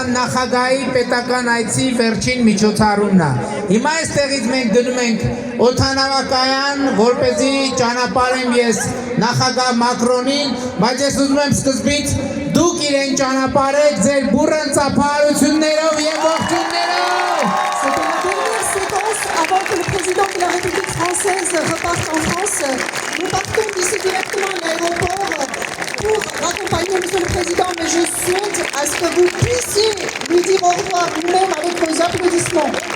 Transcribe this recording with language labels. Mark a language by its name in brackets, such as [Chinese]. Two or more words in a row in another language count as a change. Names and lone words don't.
[Armenian] նախագահի պետական այցի վերջին միջոցառումն է։ Հիմա այստեղից մենք գնում ենք օդանավակայան, որպեսզի ճանապարհեմ ես նախագահ Մակրոնին, բայց ես ուզում եմ սկզբից դուք իրեն ճանապարհեք ձեր բուռն ծափահարություններով եւ ողջուններով։ [French] Avant que le président de la République française reparte en France, nous partons d'ici directement à l'aéroport pour accompagner Monsieur le Président, mais je souhaite à ce que vous puissiez lui dire au revoir vous-même avec vos applaudissements.